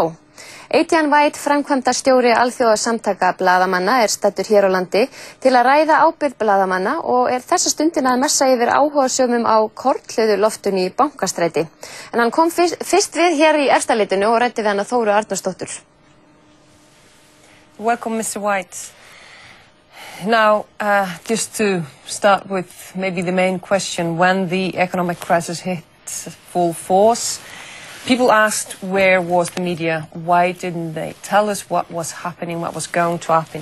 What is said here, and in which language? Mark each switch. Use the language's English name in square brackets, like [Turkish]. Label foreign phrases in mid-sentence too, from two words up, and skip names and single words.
[Icelandic] Etienne White, framkvæmdastjóri alþjóðasamtaka blaðamanna, staddur hér á landi til að ræða ábyrgð blaðamanna og þessa stundina að messa yfir áhugasömum á kornhlöðu loftinu í Bankastræti. En hann kom fyrst við hér í Efstaleitinu og ræddi við hana Þóru Arnarsdóttur. [English] Welcome, Mr. White. Now, just to start with maybe the main question, when the economic crisis hit full force, people asked where was the media, why didn't they tell us what was happening, what was going to happen.